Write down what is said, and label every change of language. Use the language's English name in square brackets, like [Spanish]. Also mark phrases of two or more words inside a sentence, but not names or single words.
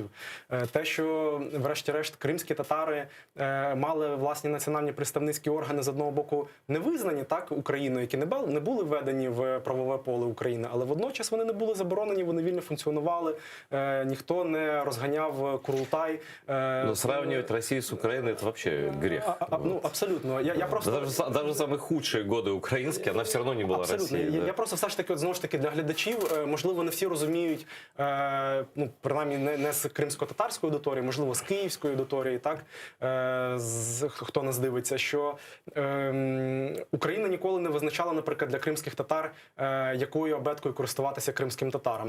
[Ukrainian] Те, що, врешті-решт, кримські татари мали власні національні представницькі органи, з одного боку, не визнані так Україною, які не були введені в правове поле України, але водночас вони не були заборонені, вони вільно функціонували, ніхто не розганяв Курултай. [Russian] Ну, сравнивать Россию с Украиной – это вообще грех. Ну, абсолютно. Я просто... Даже самые худшие годы украинские, она все равно не была Россией. [Ukrainian] Я просто все ж таки, знову ж таки, для глядачів, можливо, не всі розуміють, принаймні не з кримсько-татарської аудиторії, можливо, з київської аудиторії, так, хто нас дивиться, що Україна ніколи не визначала, наприклад, для кримських татар, якою абеткою користуватися кримським татарам.